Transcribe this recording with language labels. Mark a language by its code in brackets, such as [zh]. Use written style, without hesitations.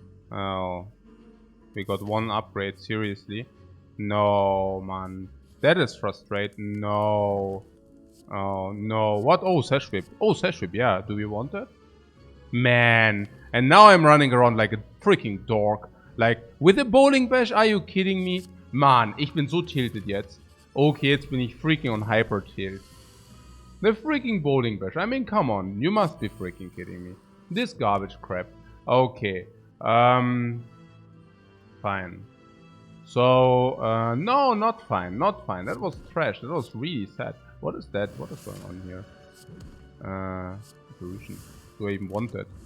[en] Oh, we got 1 upgrade, seriously? No, man. That is frustrating. No. Oh, no. What? Oh, Sash Whip. Oh, Sash Whip, yeah. Do we want that? Man. And now I'm running around like a freaking dork. Like, with a Bowling Bash? Are you kidding me? [de] Man, ich bin so tilted jetzt. Okay, jetzt bin ich [en] freaking on Hyper Tilt. The freaking Bowling Bash. I mean, come on. You must be freaking kidding me. This garbage crap. Okay. Fine. So, no, not fine, not fine. That was trash. That was really sad. What is that? What is going on here? Apparition. Do I even want that?